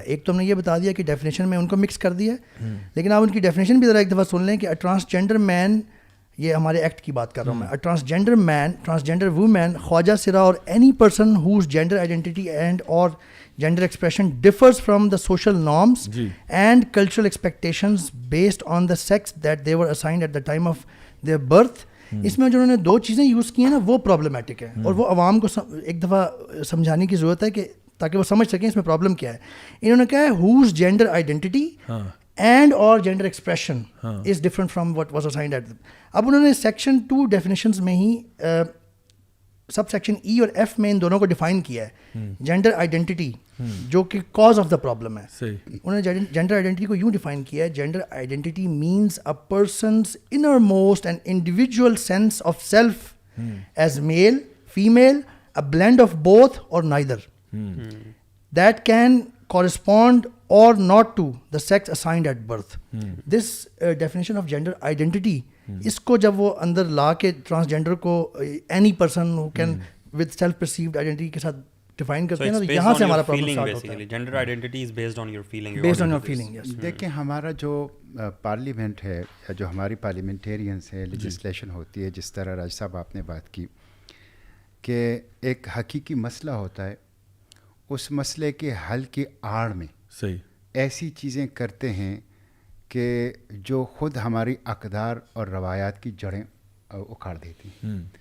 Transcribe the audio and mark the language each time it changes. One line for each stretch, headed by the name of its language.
Urdu: ایک تو ہم نے یہ بتا دیا کہ ڈیفینیشن میں ان کو مکس کر دیا ہے, لیکن آپ ان کی ڈیفینیشن بھی ذرا ایک دفعہ سن لیں کہ
English: transgender man,
Urdu: یہ ہمارے ایکٹ کی بات کر رہا ہوں میں,
English: Transgender man, transgender woman, خواجہ سرا اور any person whose gender identity and or gender expression differs from the social norms and cultural expectations based on the sex that they were assigned at the time of their birth.
Urdu: اس میں جو انہوں نے دو چیزیں use کی ہیں نا وہ پرابلمٹک ہے, اور وہ عوام کو ایک دفعہ سمجھانے کی ضرورت ہے کہ تاکہ وہ سمجھ سکیں اس میں پرابلم کیا ہے. انہوں نے کہا ہے
English: whose gender identity and or gender expression is different from what was assigned at them.
Urdu: اب انہوں نے سیکشن 2 ڈیفینیشنز میں ہی سب سیکشن ای اور ایف میں ان دونوں کو ڈیفائن کیا ہے.
English: gender identity جو کہ cause of the problem ہے,
Urdu: انہوں نے جینڈر آئیڈینٹی کو یوں ڈیفائن کیا ہے,
English: Gender identity means a person's innermost and individual sense of self as male, female, a blend of both or neither, that can correspond or not to the sex assigned at birth. This definition of gender identity,
Urdu: اس کو جب وہ اندر لا کے transgender کو
English: any person who can with self perceived identity
Urdu: کے ساتھ define کرتے ہیں نا, یہاں سے ہمارا پرابلم اسٹارٹ ہوتا ہے.
English: Gender identity is based on your feeling. Based on your feeling, yes.
Urdu: دیکھیں ہمارا جو پارلیمنٹ ہے یا جو ہماری پارلیمنٹیرینس ہے, لیجسلیشن ہوتی ہے, جس طرح راج صاحب آپ نے بات کی کہ ایک حقیقی مسئلہ ہوتا ہے, اس مسئلے کے حل کی آڑ میں صحیح. ایسی چیزیں کرتے ہیں کہ جو خود ہماری اقدار اور روایات کی جڑیں اکھاڑ دیتی ہیں.